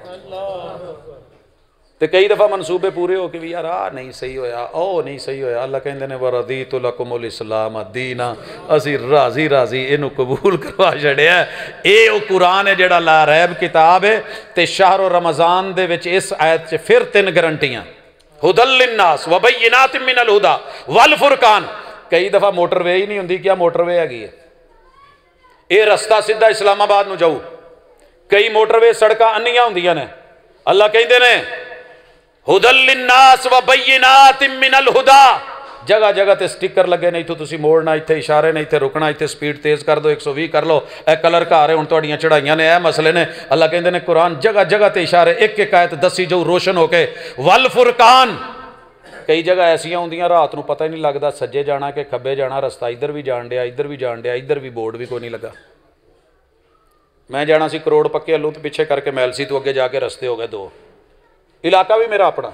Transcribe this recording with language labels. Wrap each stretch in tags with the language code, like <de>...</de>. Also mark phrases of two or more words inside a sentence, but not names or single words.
<pa>تو کئی دفعہ منصوبے پورے ہو کے بھی یار آ نہیں صحیح ہویا او نہیں صحیح ہویا اللہ کہتے نے</pa> <ar>ورضيت لكم الإسلام دينا</ar> <pa>اسی راضی راضی ایہنوں قبول کروا چھڈیا یہ وہ قرآن ہے جیہڑا</pa> <ar>لا ريب</ar> <pa>کتاب ہے تے</pa> <ar>شهر رمضان</ar> <pa>دے وچ اس آیت چ پھر 3 گارنٹیاں</pa> <ar>هدى للناس وبينات من الهدى والفرقان</ar> <pa>کئی دفعہ موٹروے ہی نہیں ہوندی کیا موٹروے ہیگی ہے یہ رستہ سیدھا اسلام آباد نوں جاؤ کئی موٹروے سڑکاں انھیاں ہوندیاں نے اللہ کہندے نے</pa> <ar>هدى للناس وبينات من الهدى</ar> <pa>جگہ جگہ تے سٹکر لگے نے ایتھوں تسیں موڑنا ایتھے اشارے نے ایتھے رکنا ایتھے سپیڈ تیز کر دو 120 کر لو اے کلر گھر ہے ہن تہاڈیاں چڑھائیاں نے اے مسلے نے اللہ کہندے نے قرآن جگہ جگہ تے اشارے ایک ایک آیت دسی جاؤ روشن ہو کے</pa> <ar>والفرقان</ar> <pa>کئی جگہ ایسیاں ہوندیاں رات نوں پتا ہی نہیں لگتا سجے جانا کہ کھبے جانا رستہ ادھر بھی جان دیا ادھر بھی جان دیا ادھر بھی بورڈ بھی کوئی نہیں لگا میں جانا سی کروڑ پکے الو توں پچھے کر کے میلسی توں اگے جا کے رستے ہو گئے 2 علاقہ بھی میرا اپنا.</pa>